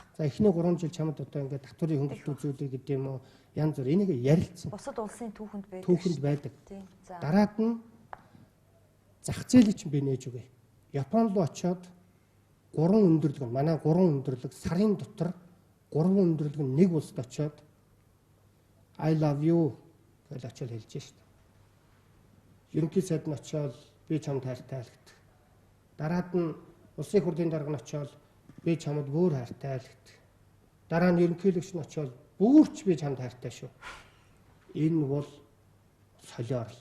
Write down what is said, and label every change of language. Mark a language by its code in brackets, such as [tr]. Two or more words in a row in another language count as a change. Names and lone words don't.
[mn] За эхний 3 жил чамд одоо ингээд татварын хөнгөлөлт үзүүлэх гэдэг юм уу? Янз бүр энийг ярилцсан. Бусад улсын түүхэнд байдаг. Түүхэнд байдаг. Тийм. За. Дараад нь зах зээлийг чинь би нээж өгье. Японд руу очиод 3 өндөрлөг нь манай 3 өндөрлөг сарын дотор 3 өндөрлөг нь нэг улсад очиод [en] I love you [mn] гэж очиод хэлж шээ. Ерөнхий сайд нь очиод би чамд хайртай гэдэг. Дараад нь улсын хурлын дарга нь очиод би чамд бүр хайртай гэдэг. Дараа нь ерөнхийлөгч нь очиод бүрч би чамд хайртай шүү. Энэ бол солиорл.